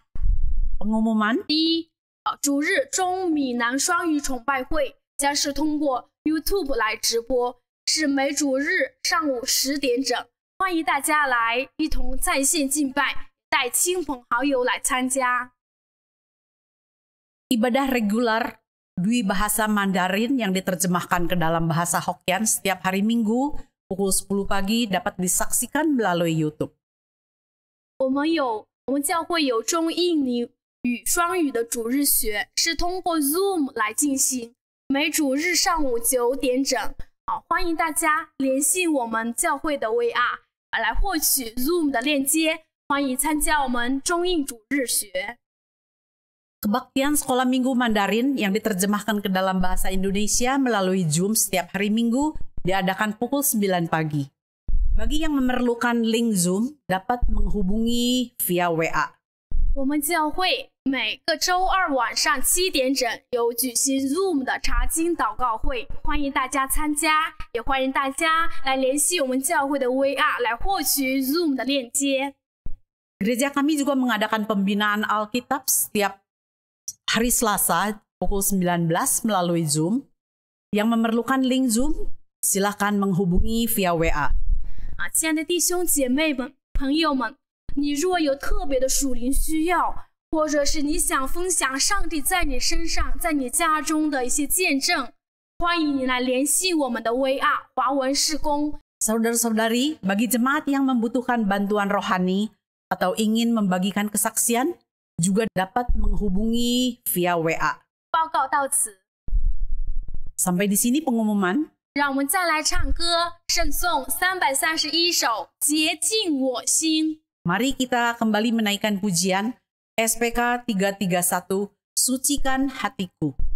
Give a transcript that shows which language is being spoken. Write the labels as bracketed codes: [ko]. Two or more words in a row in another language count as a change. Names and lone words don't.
[id] Pengumuman [zh] 一，主日中闽南双语崇拜会将是通过 YouTube 来直播，是每主日上午10点整，欢迎大家来一同在线敬拜，带亲朋好友来参加。 [id] ibadah regular Dwi Bahasa Mandarin yang diterjemahkan ke dalam bahasa Hokkien setiap hari Minggu pukul 10 pagi dapat disaksikan melalui YouTube. [zh] 我们教会有中印尼语双语的主日学，是通过 Zoom 来进行，每主日上午9点整。欢迎大家联系我们教会的 VR 来获取 Zoom 的链接，欢迎参加我们中印主日学。 [id] Kebaktian Sekolah Minggu Mandarin yang diterjemahkan ke dalam bahasa Indonesia melalui Zoom setiap hari Minggu diadakan pukul 9 pagi. Bagi yang memerlukan link Zoom, dapat menghubungi via WA. [zh] 我们教会每个周二晚上7点整有举行 Zoom 的查经祷告会，欢迎大家参加，也欢迎大家来联系我们教会的 VR 来获取 Zoom 的链接。 [id] Gereja kami juga mengadakan pembinaan Alkitab setiap hari Selasa pukul 19 melalui Zoom. Yang memerlukan link Zoom, silakan menghubungi via WA. [zh] 亲爱的弟兄姐妹们、朋友们，你若有特别的属灵需要，或者是你想分享上帝在你身上、在你家中的一些见证，欢迎你来联系我们的 VR 华文事工。 [id] Saudara-saudari, bagi jemaat yang membutuhkan bantuan rohani atau ingin membagikan kesaksian, juga dapat menghubungi via WA. [zh] 报告到此， [id] Sampai di sini pengumuman. [zh] 让我们再来唱歌，圣颂331首《洁净我心》。 [id] Mari kita kembali menaikkan pujian SPK 331, Sucikan Hatiku.